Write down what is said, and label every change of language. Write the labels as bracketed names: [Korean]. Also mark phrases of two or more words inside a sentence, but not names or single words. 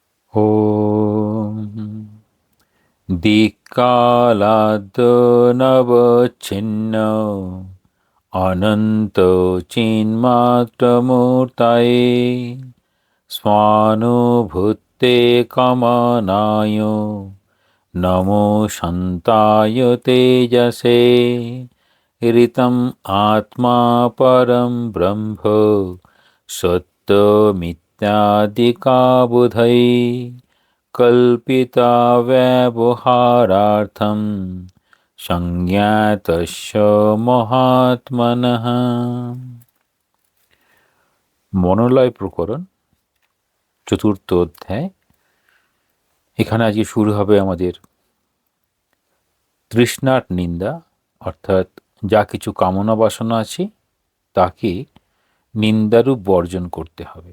[Sanskrit] ॐ दिक्कालाद्नवच्छिन्न अनन्तचिन्मात्रमूर्तये स्वानुभूते कमनाय नमो शान्ताय तेजसे ऋतम् आत्मा परं ब्रह्म सत्यमित्यादिकाबुधै कल्पिता व्यवहारार्थं संज्ञातस्य महात्मনः। [Bangla] মনোলয় প্রকরণ চতুর্থ অধ্যায়। এখানে আজকে শুরু হবে আমাদের তৃষ্ণার নিন্দা, অর্থাৎ যা কিছু কামনা বাসনা আছে তাকে নিন্দারূপ বর্জন করতে হবে।